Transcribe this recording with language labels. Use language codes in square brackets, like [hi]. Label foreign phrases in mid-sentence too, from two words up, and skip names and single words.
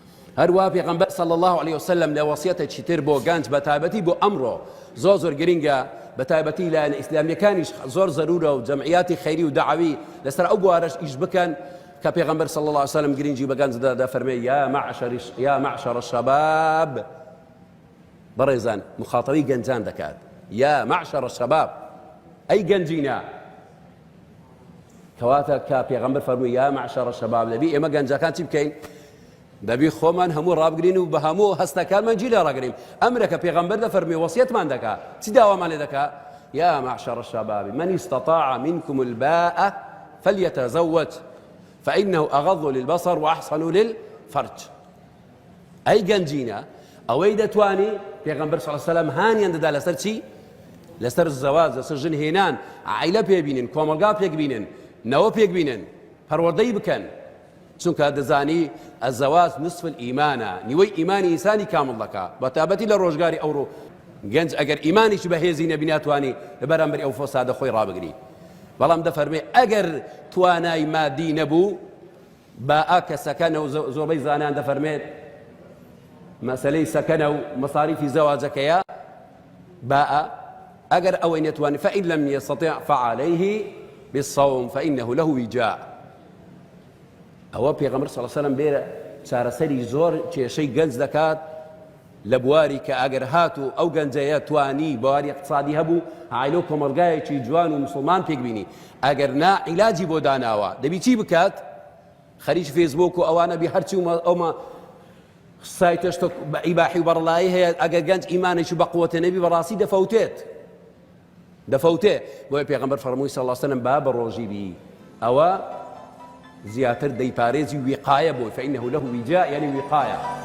[ckb] هەروە پێغەمبەر [ar] صلی الله عليه وسلم [ckb] لە وەسیەتێکی تر بۆ گەنج بە تایبەتی بۆ ئەمڕۆ زۆر گرنگە، بە تایبەتی لایەنە ئیسلامیەکانیش زۆر زەرورە و جەمعیاتی خەیری و دەعاوی لەسەر ئەو بوارەش ئیش بکەن کە پێغەمبەر [ar] صلی الله عليه وسلم [ckb] گرنگی بە گەنجدا دەفەرمێ [ar] یا معشر الشباب، [ckb] بەڕێزان مخاطبی گەنجان دەکات، [ar] یا معشر الشباب [ckb] ئەی گەنجینە، کەواتە کە پێغەمبەر فەرمووی [ar] یا معشر الشباب، [ckb] دەبی ئێمە گەنجەکان چی بکەین؟ دەبی خۆمان هەموو ڕابگرین و بە هەموو هەستەکانمان جی لێ ڕاگرین. ئەمرەکە پێغەمبەر دەفەرمێ وەسیەتمان دەکات، چی داوامان لێ دەکات؟ [ar] یا معشر الشباب من استطاع منكم الباءة فليتزوج فإنه أغض للبصر وأحسن للفرج. [ckb] ئەی گەنجینە ئەوەی دەتوانی، پێغەمبەر [ar] صلی الله علیه وسلم [ckb] هانیان دەدا لەسەر چی؟ لەسەر زەواج، لەسەر ژن هێنان، عائلە پێبینن، کۆمەلگا پێکبینن، نەوە پێکبینن، پەروەردەی بکەن، چونکە دەزانی ئەزەواج نصف الئیمانە، نیوەی ئیمانی ئینسانی کامڵ دەکات. بە تایبەتی لە ڕۆژگاری ئەوڕۆ گەنج ئەگەر ئیمانیشی بەهێزی نەبی ناتوانی لەبەرامبەر ئەو فەسادە خۆی ڕابگری. بەڵام دەفەرمێ ئەگەر توانای مادی نەبوو باءە کە سەکەنە و زۆربەی زانان دەفەرمێت مەسەلەی سەکەنە و مەصاریفی زەواجەکەیە باءە، ئەگەر ئەوەی نەتوانی [ar] فإن لم يستطع فعليه بالصوم فإنه له وجاء. [ckb] ئەوە پێغەمبەر [ar] صلی الله علیه وسلم [ckb] لێرە چارەسەری زۆر کێشەی گەنج دەکات لە بواری کە ئەگەر هاتوو ئەو گەنجەیە توانی بواری اقتصادی هەبوو، عایلە و کۆمەلگایەکی جوان و مسلمان پێکبینی، ئەگەر نا عیلاجی بۆ داناوە دەبی چی بکات؟ خەریج فێسبوک و ئەوانە بی هەرچی ئەومە سایتەش بە ئیباحی و بەڕڵایی هەیە، ئەگەر گەنج ئیمانێکی بە قووەتە نەبی بەڕاستی دەفەوتێت. بۆیە پێغەمبەر فەرمووی [ar] صلی الله علیه وسلم [ckb] با بە ڕۆژی بی، ئەوە زیاتر دەیپارێزی وقایە بۆی، [ar] فإنه له وجاء [ckb] یعنی وقایە.